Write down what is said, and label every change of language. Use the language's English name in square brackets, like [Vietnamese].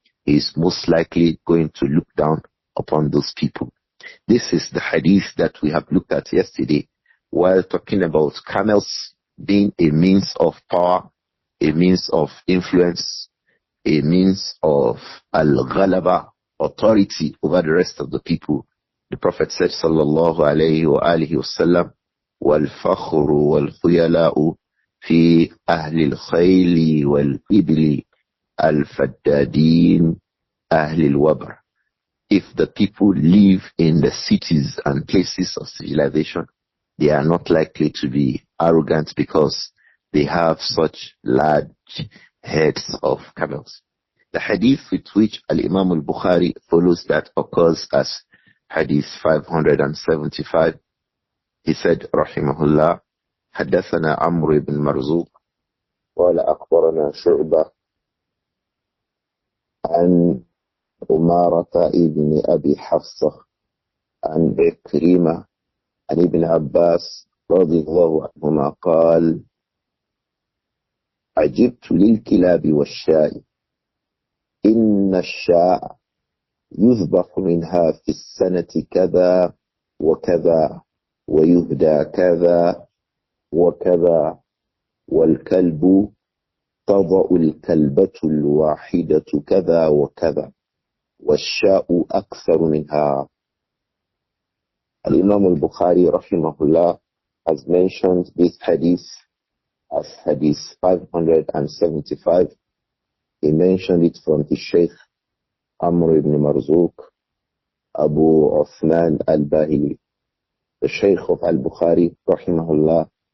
[English] he is most likely going to look down upon those people. This is the hadith that we have looked at yesterday while talking about camels being a means of power, a means of influence, a means of al-ghalaba, authority over the rest of the people. The Prophet said, [Arabic] sallallahu alayhi wa alihi wasallam, وَالْفَخْرُ وَالْخُيَلَاءُ فِي أَهْلِ الْخَيْلِ وَالْإِبْلِ الْفَدَّادِينَ أَهْلِ الْوَبْرِ. [English] If the people live in the cities and places of civilization, they are not likely to be arrogant because they have such large heads of camels. The hadith with which Al-Imām Al-Bukhāri follows that occurs as hadith 575. He said, [Arabic] rahimahullah, حدثنا عمرو بن مرزوق قال أخبرنا شعبة عن أمارة ابن أبي حفصة عن عكرمة عن ابن عباس رضي الله عنهما قال عجبت للكلاب والشاء إن الشاء يذبح منها في السنة كذا وكذا ويهدى كذا وكذا والكلب تضع الكلبة الواحدة كذا وكذا والشاء أكثر منها. [English] Al-Imām Al-Bukhāri rahimahullah has mentioned this hadith as hadith 575. He mentioned it from his Shaykh Amr ibn Marzuq Abu Uthman al-Bahili, the Shaykh of Al-Bukhāri rahimahullah.